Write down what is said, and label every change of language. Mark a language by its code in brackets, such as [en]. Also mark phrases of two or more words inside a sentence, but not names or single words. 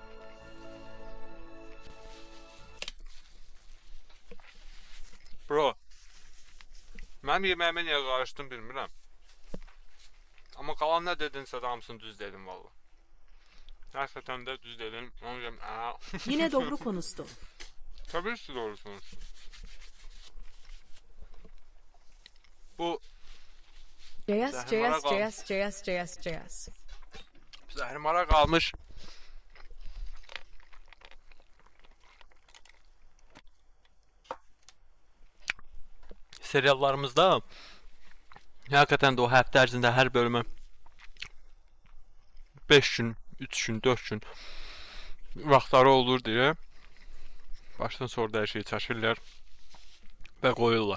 [az] Bro. Mənim yeməyimə niyə qarışdın bilmirəm. Amma qalan nə dedinsə də hamısını düz dedim valla. Həqiqətən də düz dedim. Onu deyim, [tr] Yine doğru konuştu. Tabii ki doğru sonuçta. Bu JS. [az] zəhrimara qalmış seriallarımızda həqiqətən də o həftə ərzində hər bölümə 5 gün, 3 gün, 4 gün vaxtları olur deyə başdan sonra da hər şeyi çəkirlər və qoyurlar.